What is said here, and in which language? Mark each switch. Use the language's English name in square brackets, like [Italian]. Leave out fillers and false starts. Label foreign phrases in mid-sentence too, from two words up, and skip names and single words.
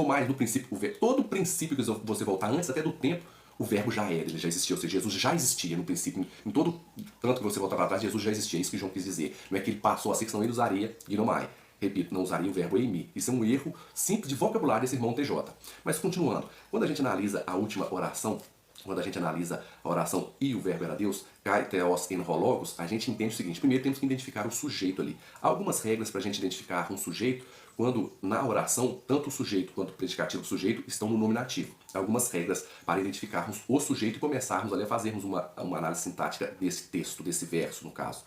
[Portuguese] Voltou mais no princípio, todo princípio que você voltar, antes até do tempo, o verbo já era, ele já existia, ou seja, Jesus já existia no princípio, em todo, tanto que você voltar para trás, Jesus já existia, é isso que João quis dizer. Não é que ele passou a ser, senão ele usaria ginomai. Repito, não usaria o verbo eimi. Isso é um erro simples de vocabulário desse irmão TJ. Mas continuando, quando a gente analisa a última oração, quando a gente analisa a oração e o verbo era Deus, [Greek] καὶ θεὸς ἦν ὁ λόγος, [Portuguese] a gente entende o seguinte: primeiro temos que identificar o sujeito ali. Há algumas regras para a gente identificar um sujeito quando na oração, tanto o sujeito quanto o predicativo do sujeito estão no nominativo. Há algumas regras para identificarmos o sujeito e começarmos ali a fazermos uma análise sintática desse texto, desse verso, no caso.